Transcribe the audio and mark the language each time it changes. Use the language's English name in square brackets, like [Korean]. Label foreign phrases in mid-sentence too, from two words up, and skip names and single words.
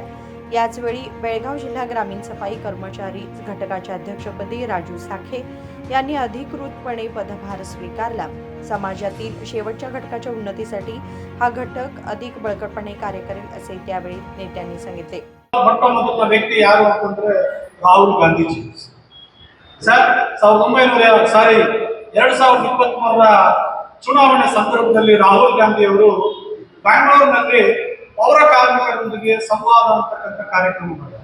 [Marathi] याचवेळी बेळगाव जिल्हा ग्रामीण सफाई कर्मचारी घटकाच्या अध्यक्षपदी राजू साखे यांनी अधिकृतपणे पदभार स्वीकारला. समाजातील शेवटच्या घटकाच्या उन्नतीसाठी हा घटक अधिक बळकटपणे कार्य करेल असे त्यावेळी नेत्यांनी सांगितले. [Kannada] ಮೊದಲ ವ್ಯಕ್ತಿ ಯಾರು ಅಂತಂದ್ರೆ ರಾಹುಲ್ ಗಾಂಧೀಜಿ ಸರ್. 2023ರ ಚುನಾವಣೆ ಸಂದರ್ಭದಲ್ಲಿ ರಾಹುಲ್ ಗಾಂಧಿ ಅವರು ಬೆಂಗಳೂರಿನಲ್ಲಿ ಪೌರ ಕಾರ್ಮಿಕರೊಂದಿಗೆ ಸಂವಾದ ಅಂತಕ್ಕಂಥ ಕಾರ್ಯಕ್ರಮ ಮಾಡಿದ್ದಾರೆ.